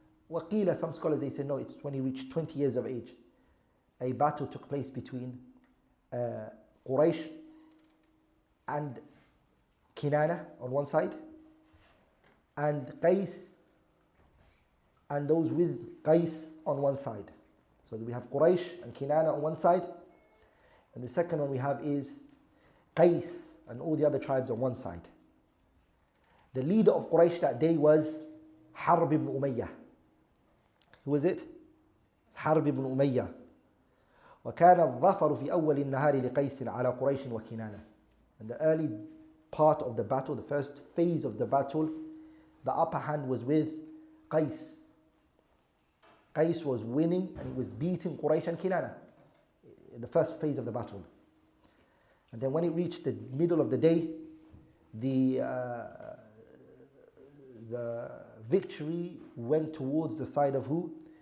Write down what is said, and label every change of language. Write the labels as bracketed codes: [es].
[en] وقيل, some scholars they say no, it's when he reached 20 years of age. A battle took place between Quraysh and Kinana on one side, and Qais and those with Qais on one side. So we have Quraysh and Kinana on one side, and the second one we have is Qais and all the other tribes on one side. The leader of Quraysh that day was Harb ibn Umayyah. Who was it? Harb ibn Umayyah. [ar] وكان الظفر في أول النهار لقيس على قريش وكنانة. [en] In the early part of the battle, the first phase of the battle, the upper hand was with Qais. Qais was winning and he was beating Quraysh and Kinana in the first phase of the battle. And then when it reached the middle of the day, the victory went towards the side of who?